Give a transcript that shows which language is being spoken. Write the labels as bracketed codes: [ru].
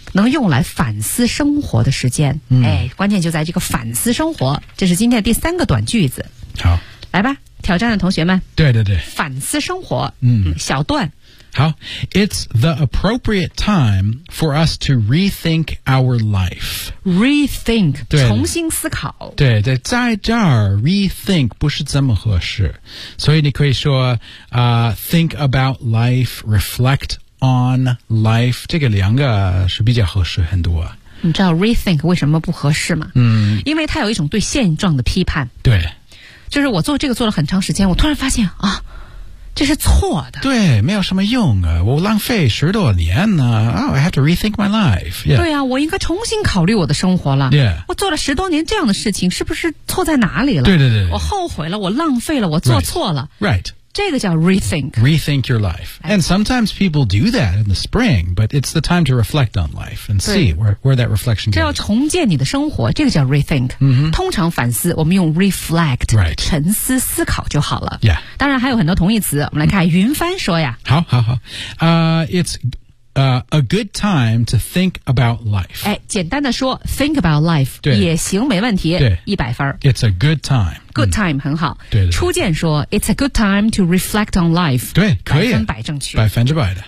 [zh] 能用来反思生活的时间、哎，关键就在这个反思生活这是今天的第三个短句子好来吧挑战的同学们对对对反思生活、小段 [en] 好 It's the appropriate time for us to rethink our life. [zh] Rethink, 重新思考。对对，在这儿 rethink 不是这么合适。所以你可以说、 [en] think about life, reflect on life, [zh] 这个两个是比较合适很多。你知道 rethink 为什么不合适吗？嗯，因为它有一种对现状的批判。对。就是我做这个做了很长时间，我突然发现啊，这是错的。对，没有什么用啊，我浪费十多年呢、啊。 [en] Oh, I have to rethink my life.、Yeah. [zh] 对啊，我应该重新考虑我的生活了。 [en] Yeah. [zh] 我做了十多年这样的事情，是不是错在哪里了？对对对。我后悔了，我浪费了，我做错了。 [en] Right. Right. [zh] 这个叫 rethink. [en] Rethink your life. And sometimes people do that in the spring, but it's the time to reflect on life and see where that reflection goes. [zh] 这要重建你的生活，这个叫 rethink.、 Mm-hmm. 通常反思，我们用 reflect,、 [en] right. [zh] 沉思思考就好了。 [en] Yeah. [zh] 当然还有很多同义词，我们来看云帆说呀。好好好。 [en] It's a good time to think about life. [zh] 哎，简单的说 [en] think about life [zh] 也行，没问题，一百分。 [en] It's a good time. Good time、 [zh] 嗯、很好。对对对， [en] 初见说 It's a good time to reflect on life。 [zh] 对，可以，百分百正确，百分之百的。